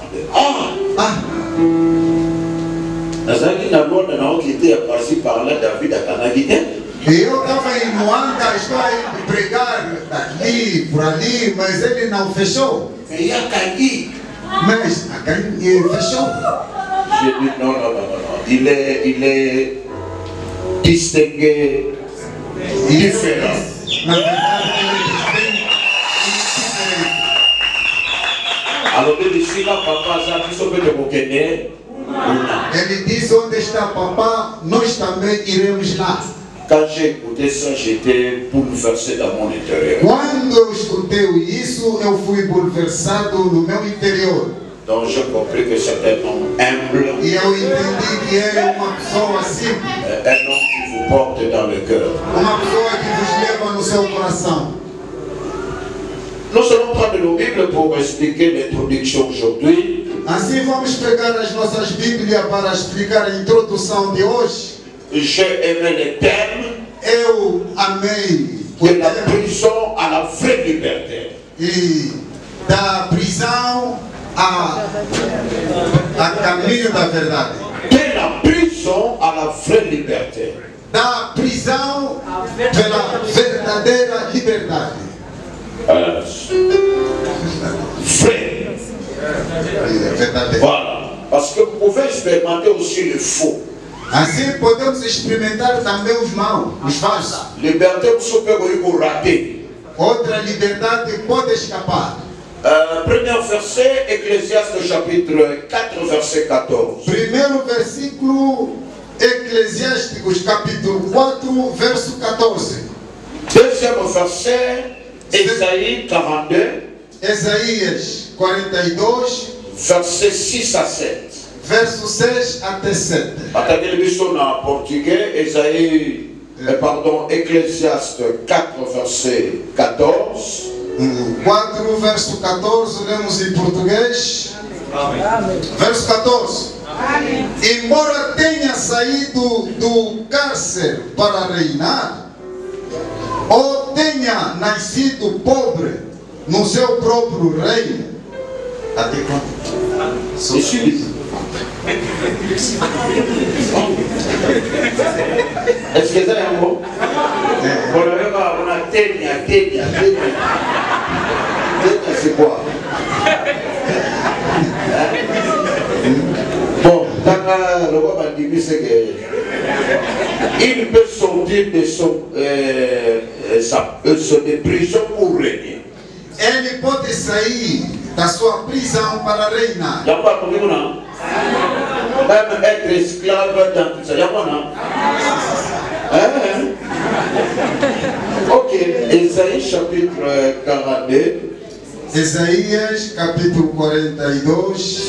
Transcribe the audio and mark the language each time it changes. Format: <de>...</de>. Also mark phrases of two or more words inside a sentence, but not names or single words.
<pt>E eu estava em Moanda, estou a pregar daqui, por ali, mas ele não fechou. Mas ele fechou.</pt> <fr>J'ai dit non, non, non, non. Il est distingué, différent.</fr> <pt>Na verdade, ele é diferente.</pt> <fr>Alors, il dit là, papa, ça, tu peux te reconnaître.</fr> <pt>Ele disse onde está papá, nós também iremos lá.</pt> <fr>Quand j'ai écouté ça, j'étais bouleversé dans mon intérieur.</fr> <pt>Quando eu escutei isso, eu fui bulversado no meu interior.</pt> <fr>Donc j'ai compris que c'était un homme humble.</fr> <pt>E eu entendi que ele é uma pessoa simples.</pt> <fr>Un homme qui vous porte dans le cœur.</fr> <pt>Uma pessoa que vos leva no seu coração.</pt> <fr>Nous allons prendre nos Bibles pour expliquer l'introduction aujourd'hui.</fr> <pt>Assim vamos pegar as nossas Bíblias para explicar a introdução de hoje.</pt> <fr>J'ai aimé les termes.</fr> <pt>Eu amei</pt> <fr>De la prison à la vraie liberté.</fr> <pt>E da prisão a caminho da verdade.</pt> <fr>De la prison à la vraie liberté.</fr> <pt>Da prisão pela verdadeira liberdade.</pt> <fr>Vrai.</fr> <pt>Verdadeira.</pt> <fr>Voilà. Parce que vous pouvez expérimenter aussi le faux.</fr> <pt>Assim podemos experimentar também os maus, os falsos.</pt> <fr>Liberté, vous pouvez rater.</fr> <pt>Outra liberdade pode escapar.</pt> <fr>Premier verset, Ecclésiaste chapitre 4, verset 14.</fr> <pt>Primeiro versículo, Eclesiásticos capítulo 4, verso 14.</pt> <fr>Deuxième verset, Ésaïe 42.</fr> <pt>Isaías 42,</pt> <fr>verset 6 à 7.</fr> <pt>verso 6 até 7.</pt> <fr>Attendez le mission en portugais, Ecclésiaste 4, verset 14.</fr> <pt>4, verso 14, lemos em português. Amém. Verso 14. Amém. Embora tenha saído do cárcere para reinar, ou tenha nascido pobre no seu próprio reino. Até quando?</pt> <fr>Est-ce que ça est un mot? On a ténia, c'est quoi? Bon, dans le roi Bandimi, c'est qu'il peut sortir de son prison pour régner.</fr> <pt>Ele pode sair da sua prisão para reinar.</pt> <fr>Il n'y a pas de problème. Même être esclave dans tout ça, il y a pas Ok, Ésaïe chapitre 42.</fr> <pt>Isaías capítulo 42,</pt>